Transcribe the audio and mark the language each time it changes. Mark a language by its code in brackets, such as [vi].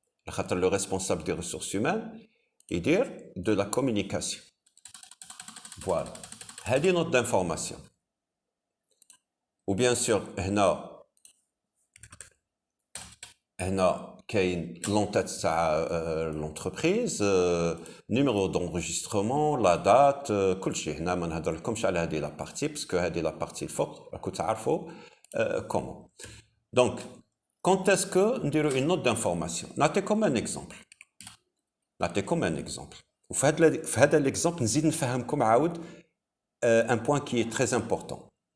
[fr] Le responsable des ressources humaines, il dit de la communication. Voilà. [ar] هذه [fr] note d'information. Ou bien sûr, [ar] هنا كاين [fr] l'entête [ar] تاع [fr] l'entreprise, numéro d'enregistrement, la date, [ar] كلشي. هنا ما نهضرلكمش على هذه [fr] la partie parce que [ar] هذه [fr] la partie [ar] الفوق راكم تعرفوا [fr] comment. Donc, quand est-ce que [ar] نديروا [fr] une note d'information? [ar] نعطيكم [fr] un exemple. [ar] وفي هذا [fr] l'exemple [ar] نزيد نفهمكم عاود [fr] un point qui est très important.